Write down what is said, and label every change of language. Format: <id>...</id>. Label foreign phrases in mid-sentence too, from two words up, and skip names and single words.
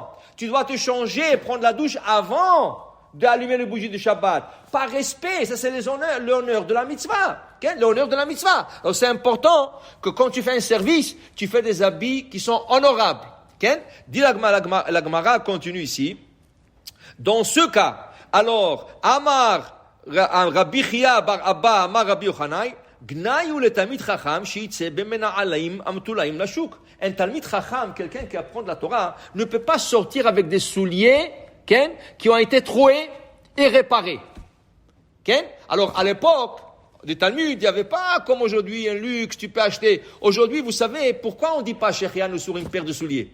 <fr>Tu dois te changer, prendre la douche avant d'allumer les bougies de Shabbat. Par respect, ça c'est l'honneur de la mitzvah. L'honneur de la mitzvah. Alors c'est important que quand tu fais un service, tu fais des habits qui sont honorables. Dit la Gemara continue ici. Dans ce cas, alors,</fr> <he>אמר רבי חייא בר אבא, אמר רבי יוחנן, גנאי לתלמיד חכם, שיצא במנעלים המטולאים לשוק.</he> <fr>Un</fr> <he>תלמיד חכם,</he> <fr>quelqu'un qui apprend de la Torah, ne peut pas sortir avec des souliers qui ont été troués et réparés. Alors, à l'époque, des Talmuds, il n'y avait pas comme aujourd'hui un luxe, tu peux acheter. Aujourd'hui, vous savez, pourquoi on ne dit pas Shechianu sur une paire de souliers?</fr>